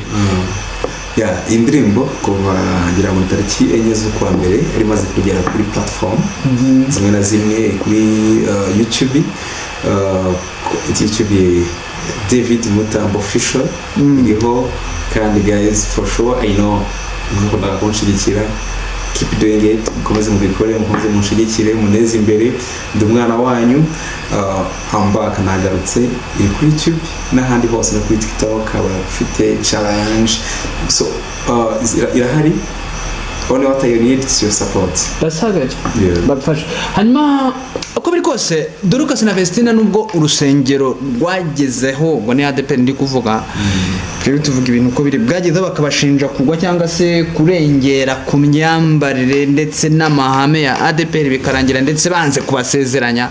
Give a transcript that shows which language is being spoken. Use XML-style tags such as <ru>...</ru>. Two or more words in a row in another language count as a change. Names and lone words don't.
<rw>Indirimbo kuva ngira ngo tariki 4 z'ukwa mbere ari maze kugera kuri platform zimwe na zimwe kuri YouTube David Mutambo Official iriho kandi</rw> <en>guys for sure I know</en> <rw>mukunda kunshigikira,</rw> <en>keep doing it,</en> <rw>mukomeze mubikore, mukomeze munshigikire, muneze imbere, ndi umwana wanyu. Ambaka nagarutse iri kuri YouTube n'ahandi hose no kuri TikTok abafite challenge. So irahari.</rw> <en>Only what I need is your support. That's good.</en> <rw>Bafasha. Hanyuma uko biri kose Dorcas na Vestina nubwo urusengero rwagezeho ngo ni ADPR ndi kuvuga rero tuvuga ibintu uko biri bwageze bakabashinja kugwa cyangwa se kurengera ku myambarire ndetse n'amahame ya ADPR bikarangira ndetse banze kubasezeranya.</rw>